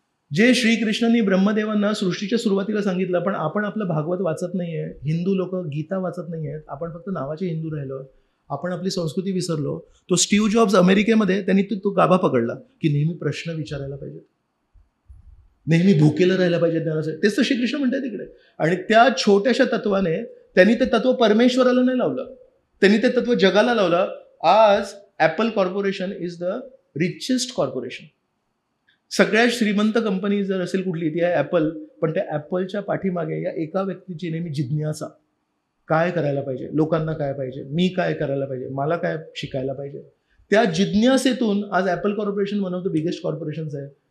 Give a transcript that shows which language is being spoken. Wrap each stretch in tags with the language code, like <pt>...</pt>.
<mr>जे श्रीकृष्णांनी ब्रह्मदेवांना सृष्टीच्या सुरुवातीला सांगितलं, पण आपण आपलं भागवत वाचत नाहीये, हिंदू लोक गीता वाचत नाहीयेत, आपण फक्त नावाचे हिंदू राहिलो, आपण आपली संस्कृती विसरलो. तो स्टीव्ह जॉब्स अमेरिकेमध्ये त्यांनी तो गाभा पकडला की नेहमी प्रश्न विचारायला पाहिजे, नेहमी भुकेलं राहायला पाहिजे ज्ञानासाठी. तेच तर श्रीकृष्ण म्हणतात तिकडे. आणि त्या छोट्याशा तत्वाने त्यांनी ते तत्व परमेश्वराला नाही लावलं, त्यांनी ते तत्व जगाला लावलं. आज</mr> <en>Apple corporation is the richest corporation.</en> <mr>सगळ्यात श्रीमंत कंपनी जर असेल कुठली ती आहे ॲपल. पण त्या ॲपलच्या पाठीमागे या एका व्यक्तीची नेहमी जिज्ञासा, काय करायला पाहिजे, लोकांना काय पाहिजे, मी काय करायला पाहिजे, मला काय शिकायला पाहिजे. त्या जिज्ञासेतून आज Apple corporation</mr> <en>one of the biggest corporations</en> <mr>आहे.</mr>